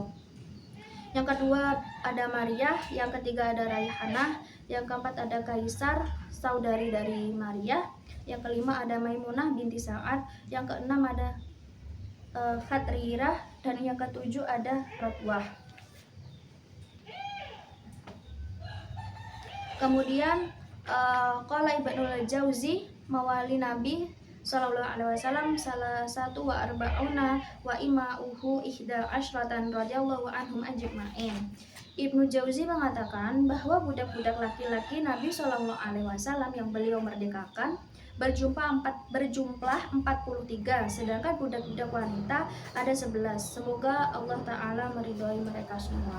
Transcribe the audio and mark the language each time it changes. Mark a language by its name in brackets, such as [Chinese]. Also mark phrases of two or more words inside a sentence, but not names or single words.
[Indonesian] Yang kedua ada Maria, yang ketiga ada Raihanah, yang keempat ada Kaisar, saudari dari Maria, yang kelima ada Maimunah binti Sa'ad, yang keenam ada Khatrirah, dan yang ketujuh ada Rotwah. [Arabic] Kemudian قال ابن الجوزي موالي النبي صلى الله عليه وسلم [Indonesian] salah satu [Arabic] وأربعون وإماؤه إحدى عشرة رضي الله عنهم أجمعين. [Indonesian] Ibnu Jauzi mengatakan bahwa budak-budak laki-laki Nabi [Arabic] صلى الله عليه وسلم [Indonesian] yang beliau merdekakan berjumlah 43, sedangkan budak-budak wanita ada 11. Semoga Allah Ta'ala meridhoi mereka semua.